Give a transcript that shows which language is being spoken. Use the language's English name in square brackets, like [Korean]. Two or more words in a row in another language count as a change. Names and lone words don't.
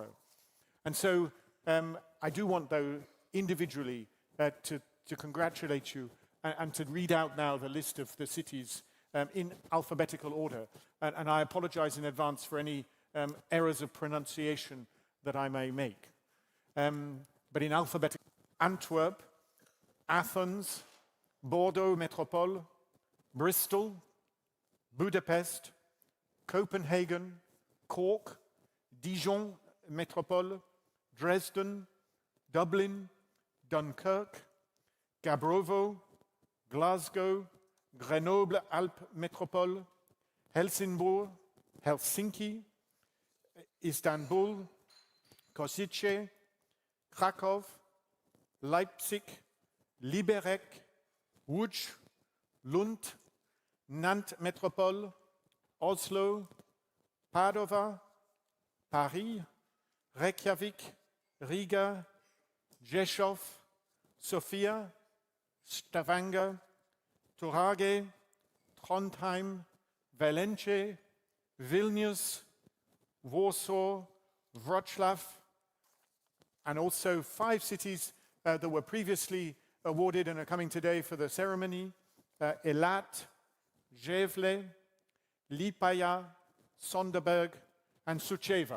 [English] And so I do want, though, individually to congratulate you and to read out now the list of the cities in alphabetical order. And I apologize in advance for any errors of pronunciation that I may make. But in alphabetical, Antwerp, Athens, Bordeaux Métropole, Bristol, Budapest, Copenhagen, Cork, Dijon Métropole, Dresden, Dublin, Dunkirk, Gabrovo, Glasgow, Grenoble Alpes Métropole, Helsingborg, Helsinki, Istanbul, Košice, Krakow, Leipzig, Liberec, Łódź, Lund, Nantes Métropole, Oslo, Padova, Paris, Reykjavik, Riga, Rzeszów, Sofia, Stavanger, Turage, Trondheim, Valence, Vilnius, Warsaw, Wrocław, and also 5 cities that were previously awarded and are coming today for the ceremony: Elat, Gävle, Liepāja, Sonderberg, and Suceava.